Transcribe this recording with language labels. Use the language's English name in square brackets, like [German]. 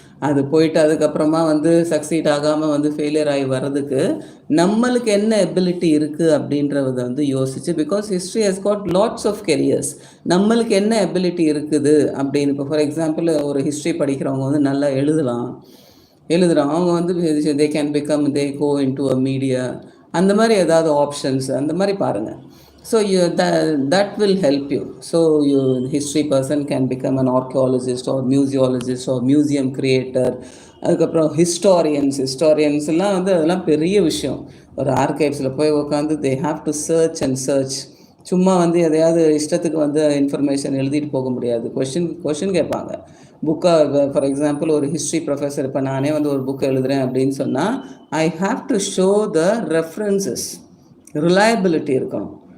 [Tamil] அது போயிட்டு அதுக்கப்புறமா வந்து சக்சீட் ஆகாமல் வந்து ஃபெயிலியர் ஆகி வர்றதுக்கு நம்மளுக்கு என்ன எபிலிட்டி இருக்குது அப்படின்றத வந்து யோசிச்சு, [English] Because history has got lots of careers. [Tamil] நம்மளுக்கு என்ன எபிலிட்டி இருக்குது அப்படின்னு, இப்போ ஃபார் எக்ஸாம்பிள் ஒரு ஹிஸ்ட்ரி படிக்கிறவங்க வந்து நல்லா எழுதுகிறோம், அவங்க வந்து [English] they can become, they go into a media, [Tamil] அந்த மாதிரி ஏதாவது ஆப்ஷன்ஸ் அந்த மாதிரி பாருங்கள். [English] So that will help you. So you history person can become an archaeologist or museologist or museum creator. [Tamil] அதுக்கப்புறம் ஹிஸ்டாரியன்ஸ்லாம் வந்து அதெல்லாம் பெரிய விஷயம். ஒரு ஆர்கைவ்ஸில் போய் உட்காந்து [English] They have to search. [Tamil] சும்மா வந்து எதையாவது இஷ்டத்துக்கு வந்து இன்ஃபர்மேஷன் எழுதிட்டு போக முடியாது. கொஷின் கேட்பாங்க. புக்காக ஃபார் எக்ஸாம்பிள் ஒரு ஹிஸ்ட்ரி ப்ரொஃபஸர், இப்போ நானே வந்து ஒரு புக் எழுதுகிறேன் அப்படின்னு சொன்னால் [English] I have to show the references, [Tamil] reliability இருக்கணும்.